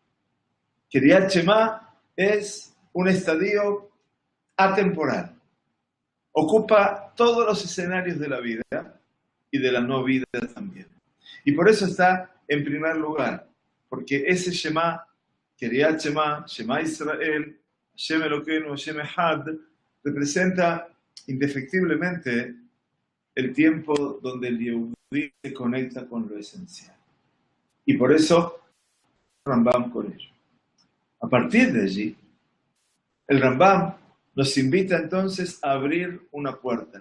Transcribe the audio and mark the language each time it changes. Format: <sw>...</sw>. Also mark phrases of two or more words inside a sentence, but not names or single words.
<he>קריאת שמע</he> <es>es un estadio atemporal. Ocupa todos los escenarios de la vida y de la no vida también. Y por eso está en primer lugar, porque ese</es> <he>שמע קריאת שמע, שמע ישראל, השם אלוקינו, השם אחד,</he> <es>representa indefectiblemente el tiempo donde el Yehudí se conecta con lo esencial. Y por eso Rambam con ello. A partir de allí, el Rambam nos invita entonces a abrir una puerta.</es>